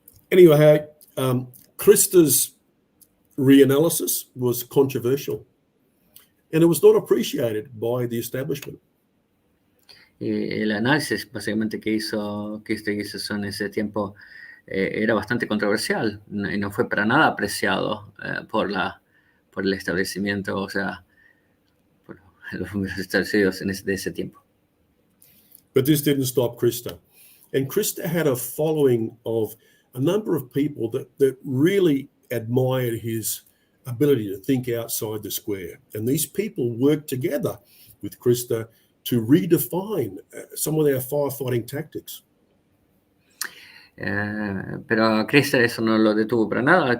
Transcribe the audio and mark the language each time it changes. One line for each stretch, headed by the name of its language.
English: Anyway, Krista's reanalysis was controversial, and it was not appreciated by the establishment.
Spanish: Y el análisis básicamente que hizo Krista Giselson en ese tiempo era bastante controversial y no fue para nada apreciado por el establecimiento, o sea, por los bomberos establecidos de ese tiempo.
English: But this didn't stop Krista. And Krista had a following of a number of people that really admired his ability to think outside the square. And these people worked together with Krista to redefine some of their firefighting tactics.
Spanish: Pero a Krista eso no lo detuvo para nada.